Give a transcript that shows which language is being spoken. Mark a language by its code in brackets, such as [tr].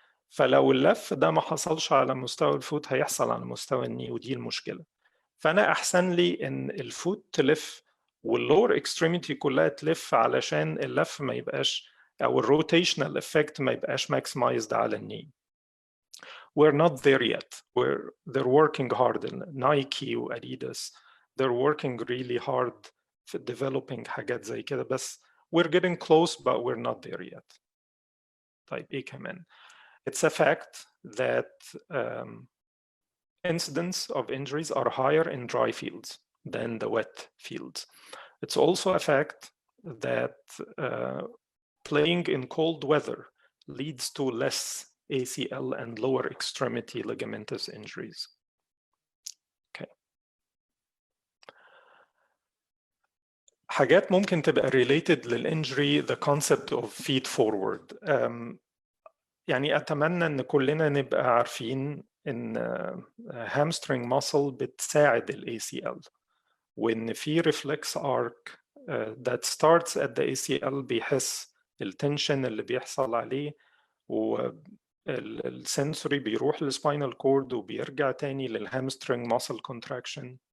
[ar] فلو اللف ده ما حصلش على مستوى الفوت هيحصل على مستوى الني، ودي المشكلة. فأنا أحسن لي إن الفوت تلف واللور اكستريميتي كلها تلف علشان اللف ما يبقاش أو الروتيشنال افكت ما يبقاش ماكسمايزد على الني. [en] We're not there yet. They're working hard in Nike و Adidas. They're working really hard في developing [ar] حاجات زي كده، بس [en] we're getting close but we're not there yet. [ar] طيب إيه كمان؟ [en] It's a fact that incidence of injuries are higher in dry fields than the wet fields. It's also a fact that playing in cold weather leads to less ACL and lower extremity ligamentous injuries. Okay. [ar] حاجات ممكن تبقى [en] related للinjury, the concept of feed forward. [ar] يعني أتمنى إن كلنا نبقى عارفين إن hamstring muscle بتساعد ال ACL، وإن في reflex arc [en] that starts at the ACL [ar] بيحس التنشن اللي بيحصل عليه، والسنسوري بيروح للسباينال كورد وبيرجع تاني للهامسترنج muscle contraction.